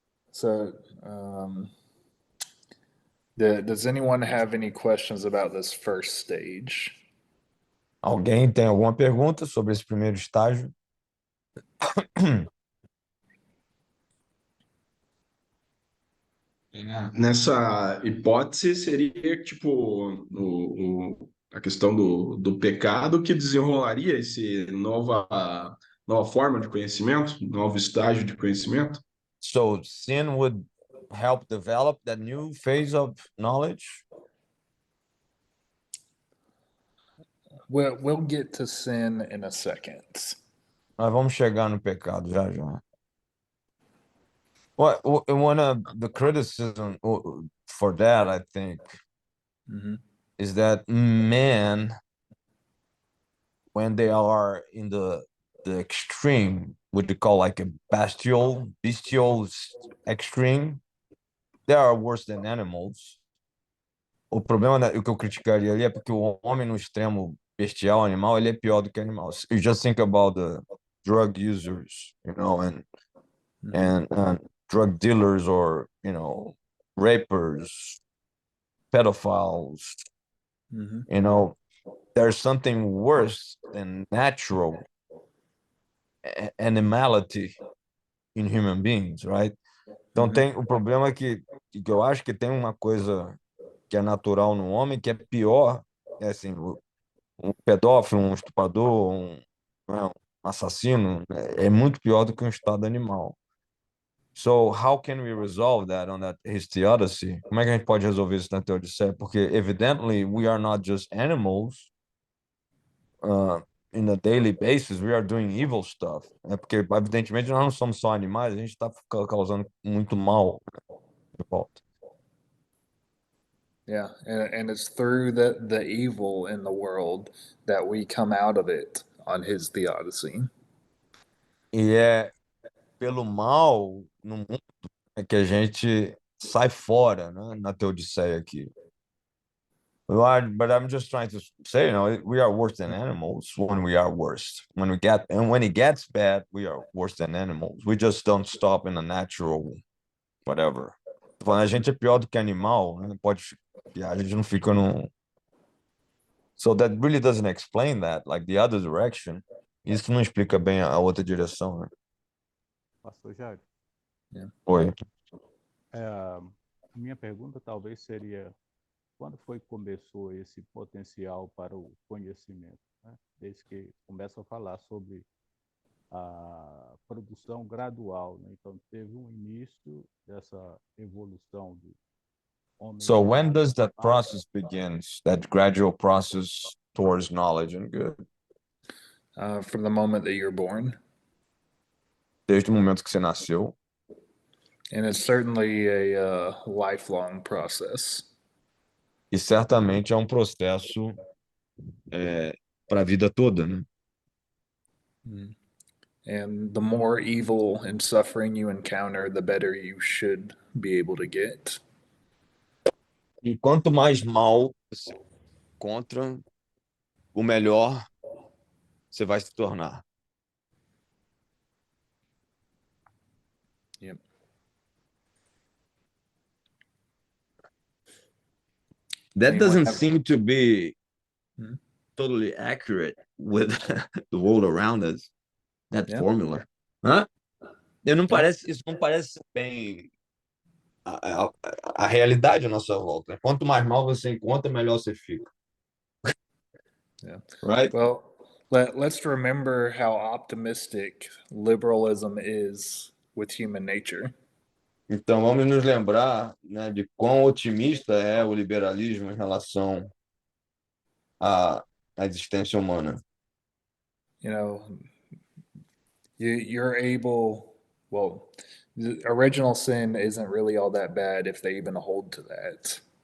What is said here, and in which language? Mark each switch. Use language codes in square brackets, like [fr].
[en] So, does anyone have any questions about this first stage? [pt] Alguém tem alguma pergunta sobre esse primeiro estágio? Nessa hipótese, seria tipo a questão do pecado que desenrolaria esse nova forma de conhecimento, novo estágio de conhecimento? [en] So sin would help develop that new phase of knowledge. We'll get to sin in a second. [pt] Nós vamos chegar no pecado já já. [en] Well, one of the criticism for that, I think, is that men, when they are in the extreme, what you call like a bestial extreme, they are worse than animals. [pt] O problema, o que eu criticaria ali é porque o homem no extremo bestial, animal, ele é pior do que animal. [en] You just think about the drug users, and drug dealers, or rapers, pedophiles. There's something worse than natural animality in human beings, right? [pt] Então tem o problema que eu acho que tem uma coisa que é natural no homem que é pior, assim, um pedófilo, um estuprador, um assassino, é muito pior do que um estado animal. [en] So, how can we resolve that on that his theodicy? [pt] Como é que a gente pode resolver isso na teodiceia? Porque, [en] evidently, we are not just animals. In a daily basis, we are doing evil stuff. [pt] É porque, evidentemente, nós não somos só animais, a gente está causando muito mal de volta. [en] Yeah, and it's through the evil in the world that we come out of it on his theodicy. [pt] E é pelo mal no mundo que a gente sai fora, né, na teodiceia aqui. [en] Right, but I'm just trying to say, we are worse than animals when we are worst. When it gets bad, we are worse than animals. We just don't stop in a natural whatever. [pt] Tô falando, a gente é pior do que animal, né? A gente não fica no. [en] So that really doesn't explain that, like the other direction. [pt] Isso não explica bem a outra direção, né? Pastor Jair, Oi. a minha pergunta talvez seria: quando foi que começou esse potencial para o conhecimento, né? Desde que começa a falar sobre a produção gradual, né? Então teve um início dessa evolução do homem. [en] So when does that process begins? That gradual process towards knowledge and good? From the moment that you're born. [pt] Desde o momento que você nasceu. [en] And it's certainly a lifelong process. [pt] E certamente é um processo para a vida toda, né? [en] And the more evil and suffering you encounter, the better you should be able to get. [pt] E quanto mais mal você encontra, o melhor você vai se tornar. [en] Yep. That doesn't seem to be totally accurate with the world around us. That formula. Hã? [pt] Isso não parece bem a realidade à nossa volta. Quanto mais mal você encontra, melhor você fica. [en] Yeah. Right? Well, let's remember how optimistic liberalism is with human nature. [pt] Então vamos nos lembrar, né, de quão otimista é o liberalismo em relação à existência humana. [en] You know, you're able, well, the original sin isn't really all that bad if they even hold to that.